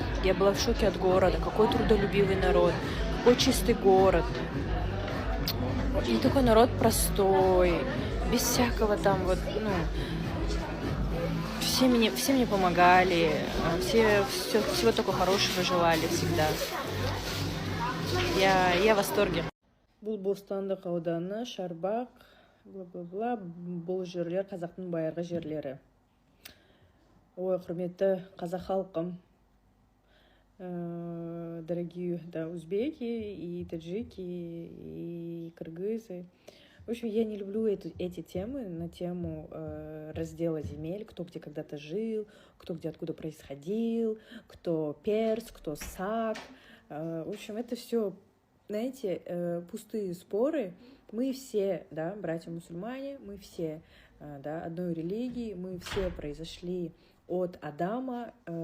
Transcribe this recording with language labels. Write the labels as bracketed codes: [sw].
[ru] Я была в шоке от города. Какой трудолюбивый народ, какой чистый город. И такой народ простой, без всякого там вот, ну, все мне помогали, всего только хорошего желали всегда. Я в восторге. [kk] Бұл Бостандық ауданы, Шарбақ, бла-бла-бла, бұл жерлер қазақтың байырғы жерлері. [ru] Ой, [kk] құрметті қазақ халқым, [ru] дорогие, да, узбеки и таджики, и кыргызы. В общем, я не люблю эти темы на тему раздела земель, кто где когда-то жил, кто где откуда происходил, кто перс, кто сак. В общем, это все, знаете, пустые споры. Мы все, да, братья-мусульмане, мы все, да, одной религии, мы все произошли от Адама.